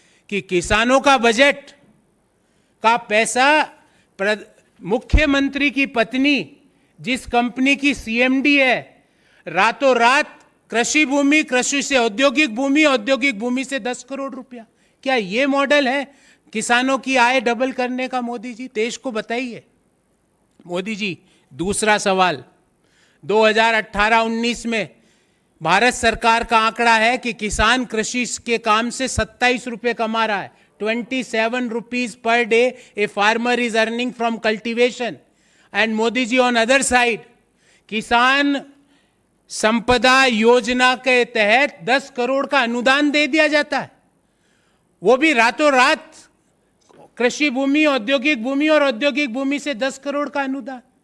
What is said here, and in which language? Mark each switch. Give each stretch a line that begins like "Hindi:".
Hindi: कि किसानों का बजट का पैसा मुख्यमंत्री की पत्नी जिस कंपनी की सीएमडी है, रातों रात कृषि भूमि, कृषि से औद्योगिक भूमि, औद्योगिक भूमि से 10 करोड़ रुपया, क्या ये मॉडल है किसानों की आय डबल करने का? मोदी जी देश को बताइए। मोदी जी, दूसरा सवाल, 2018-19 में भारत सरकार का आंकड़ा है कि किसान कृषि के काम से 27 रुपए कमा रहा है।
English: 27 rupees per day a farmer is earning from cultivation. And Modi ji, on other side,
Hindi: किसान संपदा योजना के तहत 10 करोड़ का अनुदान दे दिया जाता है, वो भी रातों रात। कृषि भूमि, औद्योगिक भूमि और औद्योगिक भूमि से 10 करोड़ का अनुदान।